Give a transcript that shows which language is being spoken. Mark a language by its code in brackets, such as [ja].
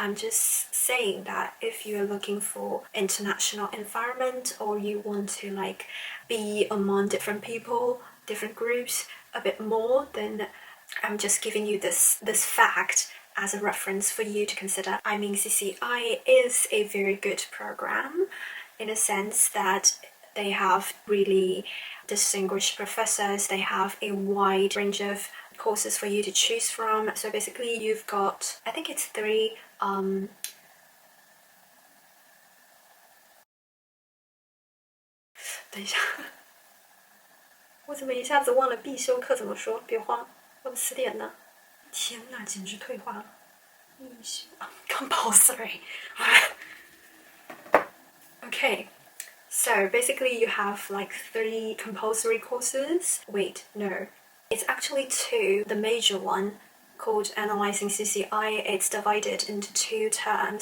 [en] I'm just saying that if you're looking for international environment, or you want to like be among different people, different groups a bit more, then I'm just giving you this fact as a reference for you to consider. I mean, CCI is a very good program in a sense that they have really distinguished professors. They have a wide range of courses for you to choose from. So basically you've got, I think it's 3 [zh] 等一下，我怎么一下子忘了必修课怎么说？别慌，我的词典呢？天哪，简直退化了！必修compulsory. [en] Okay, so basically you have like 3 compulsory courses. Wait, no. It's actually 2. The major one, called Analyzing CCI, it's divided into 2 terms.